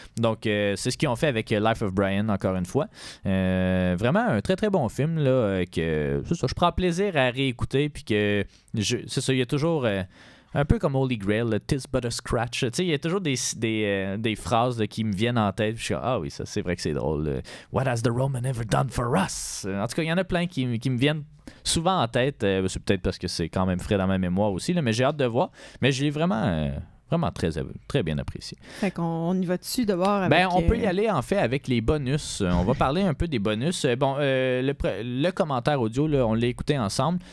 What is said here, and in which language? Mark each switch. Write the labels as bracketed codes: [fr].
[fr] Donc c'est ce qu'ils ont fait avec Life of Brian encore une fois. Vraiment un très très bon film là, que c'est ça, je prends plaisir à réécouter puis que c'est ça, il y a toujours... un peu comme Holy Grail, le Tis But a Scratch. Tu sais, il y a toujours des phrases là, qui me viennent en tête. Je suis ah oui, ça c'est vrai que c'est drôle. [en] What has the Roman ever done for us? [fr] En tout cas, il y en a plein qui me viennent souvent en tête. C'est peut-être parce que c'est quand même frais dans ma mémoire aussi, là, mais j'ai hâte de voir. Mais je l'ai vraiment très, très bien apprécié. Fait qu'on y va dessus d'abord avec... On peut y aller en fait avec les bonus. On va parler un peu des bonus. Le commentaire audio, là, on l'a écouté ensemble.